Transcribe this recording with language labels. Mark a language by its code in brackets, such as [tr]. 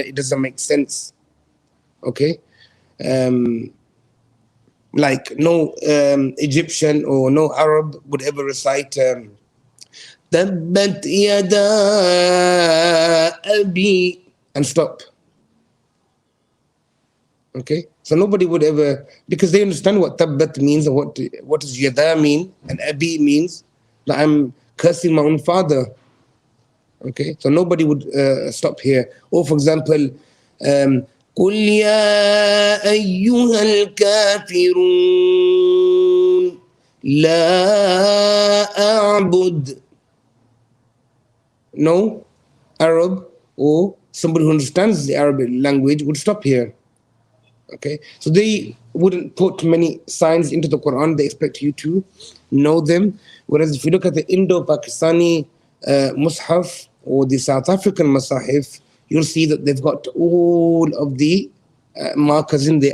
[en] It doesn't make sense. Okay, like no Egyptian or no Arab would ever recite [ar] Tabbat yada abi [en] and stop. Okay, so nobody would ever, because they understand what tabbat means and what does yada mean and abi means, that I'm cursing my own father. Okay, so nobody would stop here. [ar] Or for example, قل يا أيها الكافرون لا أعبد. [en] No Arab or somebody who understands the Arabic language would stop here. Okay, so they wouldn't put many signs into the Quran. They expect you to know them. Whereas if you look at the Indo-Pakistani Mushaf or the South African Masahif, you'll see that they've got all of the markers in there.